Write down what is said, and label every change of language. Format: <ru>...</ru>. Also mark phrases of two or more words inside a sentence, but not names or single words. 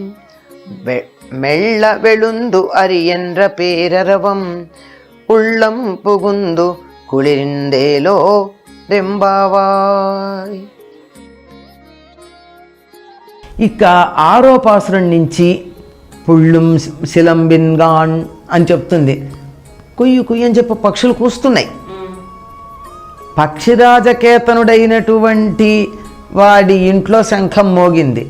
<ta>மெல்ல வெளுந்து அரியன்ற பேரரவம் உள்ளம் புகுந்து குளிர்ந்தேலோ రెంబావాయ్.</ta> <te>ఇక ఆరో పాసురం నుంచి</te> <ta>புள்ளும் சிலம்பினகாண்</ta> <te>అని చెప్తుంది. కుయ్యి కుయ్యి అని చెప్పి పక్షులు కూస్తున్నాయి. పక్షిరాజకేతనుడైనటువంటి వాడి ఇంట్లో శంఖం మోగింది.</te>